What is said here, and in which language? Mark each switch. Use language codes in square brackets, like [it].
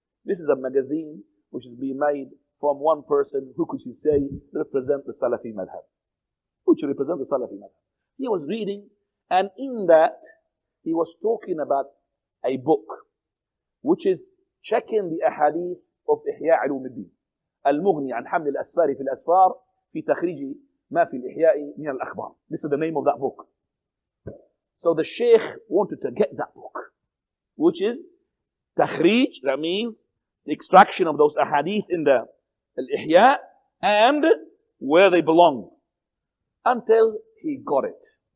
[en] This is a magazine which is being made from one person who could you say represent the Salafi madhab. Who should represent the Salafi madhab. He was reading, and in that, he was talking about a book, which is checking the ahadith of Ihya Ulumuddin. [ar] المغني عن حمل الأسفار في الأسفار في تخريج ما في الإحياء من الأخبار. [en] This is the name of that book. So the Shaykh wanted to get that book, which is takhrij, that means the extraction of those ahadith in the al-ihya and where they belong, until he got it.